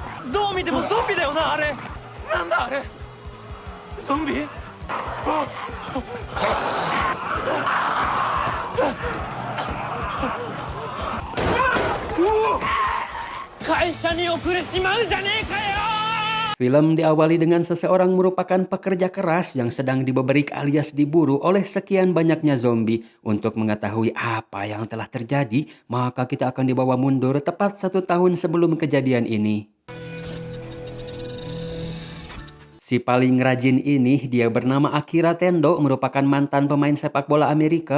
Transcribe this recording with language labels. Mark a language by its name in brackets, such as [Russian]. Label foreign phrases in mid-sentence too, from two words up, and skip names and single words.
[Japanese] どう見てもゾンビだよな、あれ。なんだあれ。ゾンビ。会社に遅れちまうじゃねえかよ。 [Indonesian] Film diawali dengan seseorang merupakan pekerja keras yang sedang dibeberik alias diburu oleh sekian banyaknya zombie. Untuk mengetahui apa yang telah terjadi, maka kita akan dibawa mundur tepat 1 tahun sebelum kejadian ini. Si paling rajin ini, dia bernama Akira Tendo, merupakan mantan pemain sepak bola Amerika.